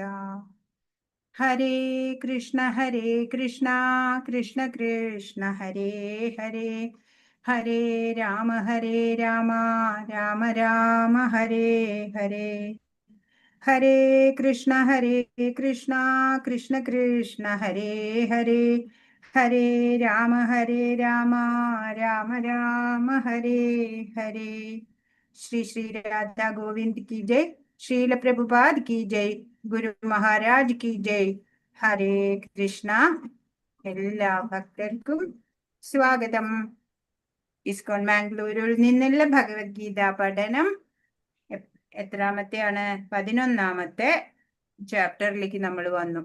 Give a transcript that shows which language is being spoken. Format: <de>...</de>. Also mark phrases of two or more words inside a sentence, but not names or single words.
<sa>ഹരേ കൃഷ്ണ കൃഷ്ണ കൃഷ്ണ ഹരേ ഹരേ, ഹരേ രാമ രാമ രാമ ഹരേ ഹരേ. ഹരേ കൃഷ്ണ കൃഷ്ണ കൃഷ്ണ ഹരേ ഹരേ, ഹരേ രാമ രാമ രാമ ഹരേ ഹരേ.</sa> <hi>ശ്രീ ശ്രീ രാധാ ഗോവിന്ദ് की जय. श्रील प्रभुपाद की जय. ഗുരു മഹാരാജ് की जय.</hi> <ml>ഹരേ കൃഷ്ണ. എല്ലാ ഭക്തർക്കും സ്വാഗതം. ഇസ്കോൺ മാംഗ്ലൂരിൽ നിന്നുള്ള ഭഗവത്ഗീത പഠനം എത്രാമത്തെയാണ്? 11ാമത്തെ ചാപ്റ്ററിലേക്ക് നമ്മൾ വന്നു.</ml>